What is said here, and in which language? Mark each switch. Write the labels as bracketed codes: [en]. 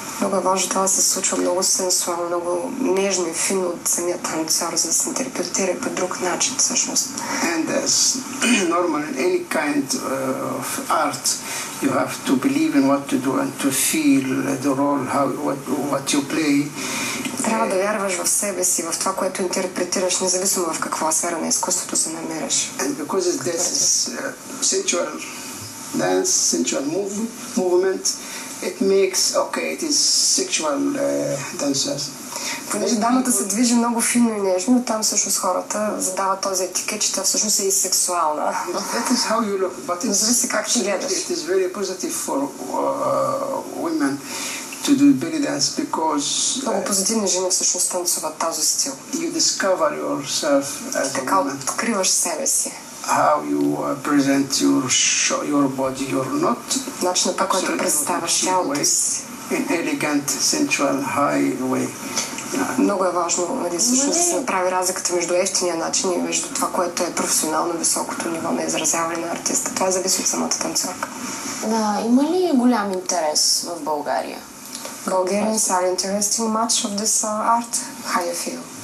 [bg] Много е важно това да се случва много сенсуално, много нежно и финно от самия танцор, за да се интерпретира по друг начин всъщност. [en] And as normal in any kind of art, you have to believe in what to do and to feel the role, what you play. [bg] Трябва да вярваш в себе си, в това, което интерпретираш, независимо в каква сфера на изкуството се намираш. [en] And because it's sensual dance, sensual movement, it makes, okay, it is sexual dancers. [bg] Понеже дамата се движи много финно и нежно, там всъщност хората задават този етикет, че тя всъщност е и сексуална. [en] That is how you look, but [bg] зависи как ти гледаш. [en] It is very positive for women to do belly dance because [bg] много позитивни жени всъщност танцуват този стил. [en] You discover yourself as [bg] така [en] a woman. [bg] Откриваш себе си. [en] How you present your body, you're not [bg] начинът, по който представяш тялото си. [en] In elegant, sensual, high way. [bg] Много е важно всъщност да се направи разликата между ефтиния начин и между това, което е професионално високото ниво на изразяване на артиста. Това зависи от самата танцорка. Да, има ли голям интерес в България? [en] Bulgarians are interested much of this art. How you feel?